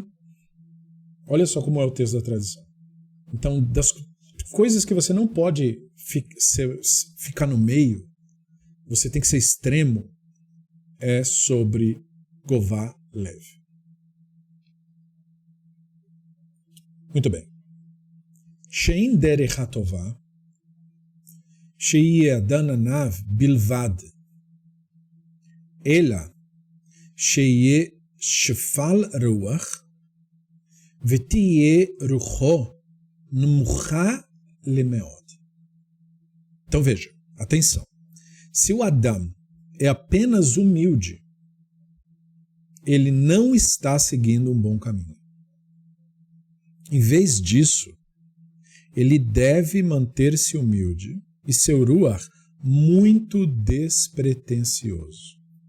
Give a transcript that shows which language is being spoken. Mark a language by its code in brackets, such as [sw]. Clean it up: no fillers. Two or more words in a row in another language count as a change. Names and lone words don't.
[pt] Olha só como é o texto da tradição. Então, das coisas que você não pode ficar no meio, você tem que ser extremo, é sobre [he] גובה לב. [pt] Muito bem. [he] שאין דרך הטובה, שיהיה אדם עניו בלבד, אלא שיהיה שפל רוח, ותהיה רוחו נמוכה למאוד. [pt] Então veja, atenção. Se o Adam é apenas humilde, ele não está seguindo um bom caminho. Em vez disso, ele deve manter-se humilde e seu ruach muito despretensioso.